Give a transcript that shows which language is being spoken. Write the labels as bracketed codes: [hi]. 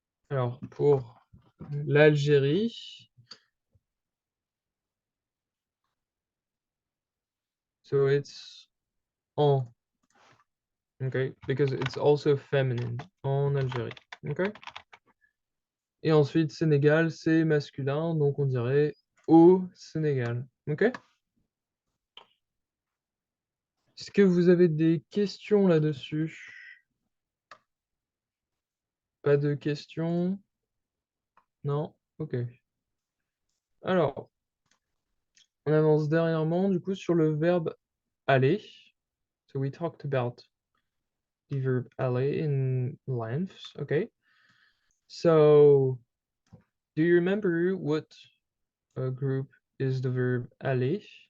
[fr] Alors, pour l'Algérie. [en] So it's en. Okay, because it's also feminine. En Algérie. Okay. [fr] Et ensuite, Sénégal, c'est masculin, donc on dirait au Sénégal. Ok? Est-ce que vous avez des questions là-dessus? Pas de questions? Non? Ok. Alors, on avance dernièrement, du coup, sur le verbe aller. [en] So we talked about the verb aller in lengths, okay? So, do you remember what group is the verb aller?